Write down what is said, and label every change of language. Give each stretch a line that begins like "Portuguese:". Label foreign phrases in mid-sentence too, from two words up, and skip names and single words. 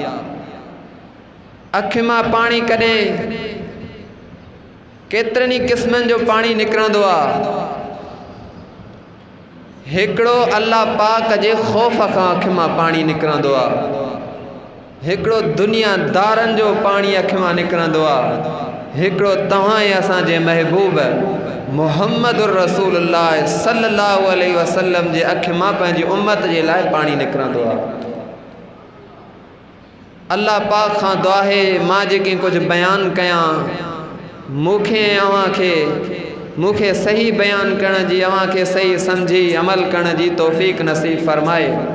Sindhi: अखि मां पाणी कॾहिं केतिरनि क़िस्मनि जो पाणी निकिरंदो आहे। हिकिड़ो अल्लाह पाक जे ख़ौफ़ खां अखि मां पाणी निकिरंदो आहे। हिकिड़ो दुनियादारनि जो पाणी अखि मां निकिरंदो आहे, हिकिड़ो तव्हां ऐं असांजे महबूब मुहम्मद रसूलुल्लाह
Arabic: صلى الله عليه وسلم
Sindhi: जे अखि मां पंहिंजी उम्मत जे लाइ पाणी निकिरंदो आहे। अल्लाह पाक खां दुआ है मां जेके कुछ बयान कयां मूंखे अवांखे मूंखे सही बयान करण जी अवांखे सही समझी अमल करण जी तौफीक नसीब फरमाए।